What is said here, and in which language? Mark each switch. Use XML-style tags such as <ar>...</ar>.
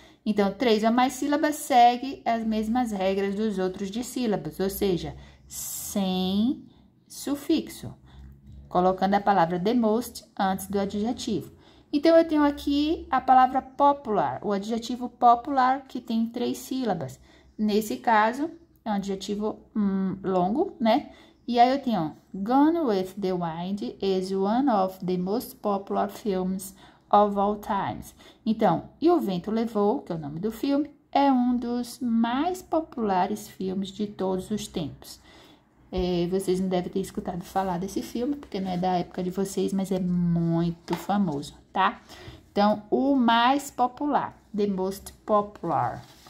<pt>Então, 3 ou mais sílabas segue as mesmas regras dos outros dissílabos, ou seja, sem sufixo, colocando a palavra the most antes do adjetivo. Então, eu tenho aqui a palavra popular, o adjetivo popular, que tem 3 sílabas. Nesse caso, é um adjetivo longo, né? E aí eu tenho,</pt> <en>Gone with the Wind is one of the most popular films of all times.</en> <pt>Então, E o Vento Levou, que é o nome do filme, é um dos mais populares filmes de todos os tempos. Vocês não devem ter escutado falar desse filme, porque não é da época de vocês, mas é muito famoso, tá? Então, o mais popular,</pt> <en>the most popular.</en>